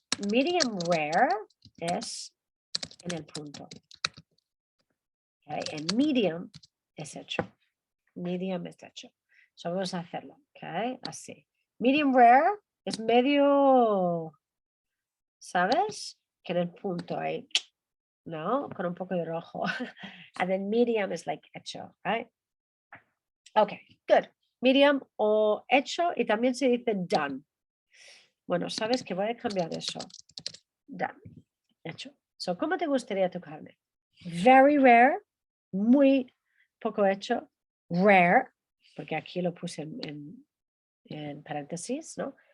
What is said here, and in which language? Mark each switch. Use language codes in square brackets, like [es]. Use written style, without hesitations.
[es] medium rare es en el punto. Okay. En medium es hecho. Medium es hecho. So vamos a hacerlo. Okay. Así. Medium rare es medio, ¿sabes? Que en el punto ahí, ¿no? Con un poco de rojo. [en] And then medium is like hecho, right? Okay, good. [es] Medium o hecho y también se dice done. Bueno, sabes que voy a cambiar eso. Done. Hecho. So, ¿cómo te gustaría tu carne? [en] Very rare, [es] muy poco hecho. Rare, porque aquí lo puse en paréntesis, ¿no?